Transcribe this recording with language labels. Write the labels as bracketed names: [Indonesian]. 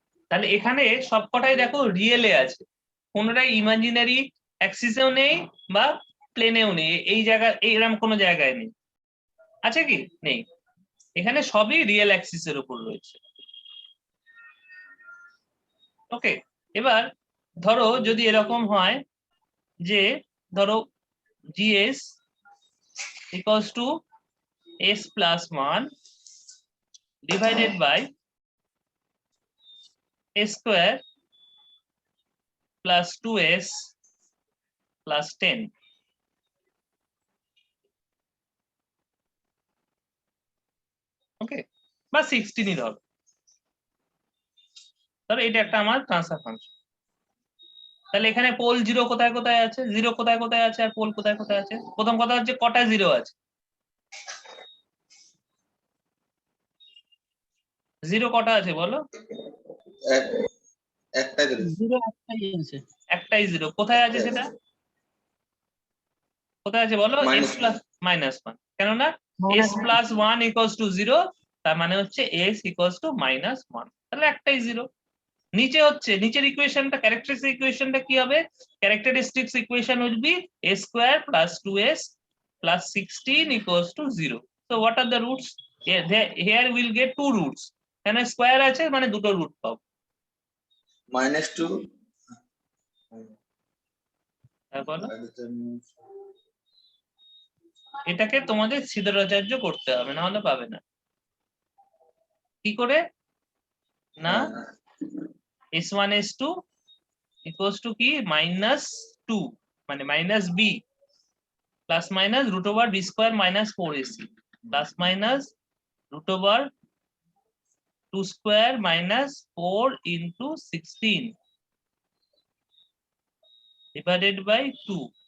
[Bangla] তাহলে এখানে সবকটাই দেখো রিয়েলে আছে, কোনটাই ইমাজিনারি অ্যাক্সিসেও নেই বা প্লেনেও নেই। এই জায়গা এইরকম কোনো জায়গায় নেই, আছে কি? নেই। এখানে সবই রিয়েল অ্যাক্সিসের উপর রয়েছে। ওকে, এবার ধরো যদি এরকম হয় যে ধরো [English] GS equals to S plus 1 divided by S square plus 2S plus 10। [Bangla] ওকে, বা 16ই ধরো। তাহলে এটা একটা আমার ট্রান্সফার ফাংশন। তাহলে এখানে পোল 0 কোথায় কোথায় আছে? 0 কোথায় কোথায় আছে আর পোল কোথায় কোথায় আছে? প্রথম কথা হচ্ছে কটা 0 আছে? 0 কটা আছে বলো? একটাই ধরে 0 একটাই আছে। একটাই 0। কোথায় আছে সেটা? কোথায় আছে বলো? [English] Minus S plus -1। [Bangla] কেননা [English] S plus 1 equals to 0, [Bangla] তার মানে হচ্ছে [English] S equals to -1। [Bangla] তাহলে একটাই 0। নিচে হচ্ছে, নিচের ইকুয়েশনটা, ক্যারেক্টারিস্টিক ইকুয়েশনটা কি হবে? [English] Characteristics equation will be a square plus 2s plus 16 equals to 0. So what are the roots? Here we'll get two roots, [Bangla] এখানে স্কয়ার আছে মানে দুটো রুট পাবো। -2 বলো, এটাকে তোমাদের ছিদ্রাচার্য করতে হবে, না হলে পাবে না। কি করে? [English] না, S1 S2 equals to কি? -2 মানে -b plus minus root over b square minus 4ac plus minus root over 2 square minus 4 into 16 divided by 2।